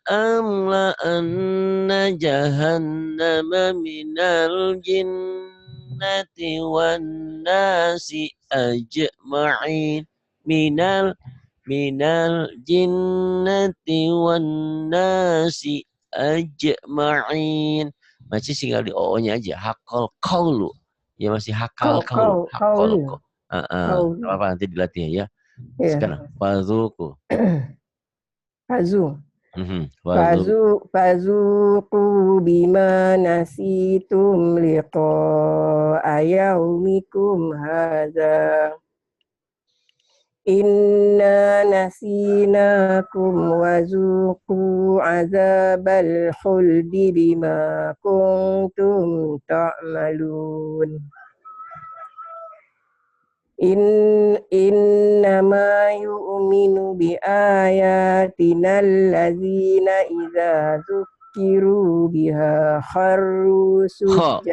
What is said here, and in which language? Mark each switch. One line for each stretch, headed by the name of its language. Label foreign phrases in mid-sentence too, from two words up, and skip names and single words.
Arabic: لأملأن جهنم من الجنة والناس أجمعين. من الجنة والناس أجمعين.
Indonesian: Masih tinggal di O-nya aja.
Arabic: حق القول.
Indonesian: Ya masih
Arabic: حق القول حق Kaul. kau. Kaul.
Indonesian: Apa nanti dilatih ya. Ya. Sekarang fazuku.
Arabic: Fazu. Fazuku. فذوقوا بما نسيتم لقاء يومكم هذا. إنا نسيناكم وذوقوا عذاب الخلد بما كنتم تعملون. إنما يؤمن بآياتنا الذين إذا ذكروا بها خروا سجدا.